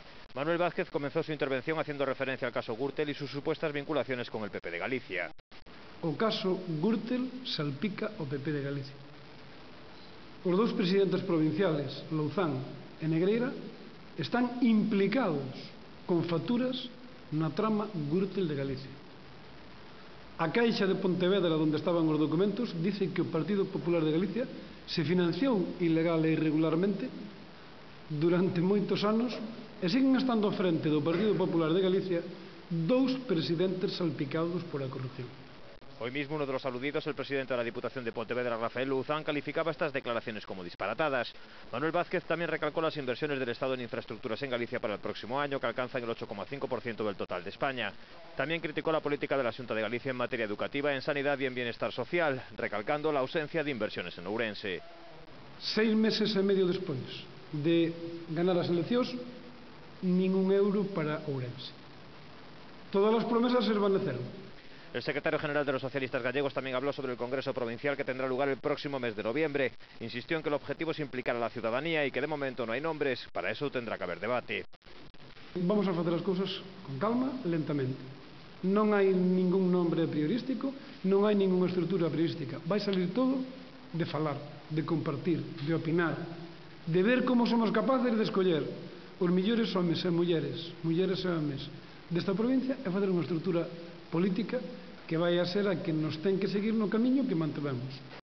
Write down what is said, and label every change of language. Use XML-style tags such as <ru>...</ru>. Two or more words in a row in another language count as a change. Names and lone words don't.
<es>Manuel Vázquez comenzó su intervención haciendo referencia al caso Gürtel y sus supuestas vinculaciones con el PP de Galicia.</es> <gl>O caso Gürtel salpica o PP de Galicia. Os dous presidentes provinciales, Louzán e Negreira, están implicados con facturas na trama Gürtel de Galicia. A Caixa de Pontevedra, onde estaban os documentos, dice que o Partido Popular de Galicia se financiou ilegal e irregularmente durante moitos anos e</gl> <es>siguen estando</es> <gl>ao frente do Partido Popular de Galicia dous presidentes salpicados por a corrupción.</gl> <es>Hoy mismo uno de los aludidos, el presidente de la Diputación de Pontevedra, Rafael Louzán, calificaba estas declaraciones como disparatadas. Manuel Vázquez también recalcó las inversiones del Estado en infraestructuras en Galicia para el próximo año, que alcanzan el 8,5% del total de España. También criticó la política de la Xunta de Galicia en materia educativa, en sanidad y en bienestar social, recalcando la ausencia de inversiones en Ourense.</es> <gl>6 meses e medio despois de ganar as eleccións, nin un euro para Ourense. Todas as promesas se esvaneceron.</gl> <es>El secretario general de los socialistas gallegos también habló sobre el Congreso Provincial que tendrá lugar el próximo mes de noviembre. Insistió en que el objetivo es implicar a la ciudadanía y que de momento no hay nombres. Para eso tendrá que haber debate.</es> <gl>Vamos a facer as cousas con calma, lentamente. Non hai ningún nombre priorístico, non hai ninguna estrutura priorística. Vai salir todo de falar, de compartir, de opinar, de ver como somos capaces de escoller os millores homes e mulleres e homes desta provincia e facer unha estrutura política que vai a ser a que nos ten que seguir no camiño que mantevemos.</gl>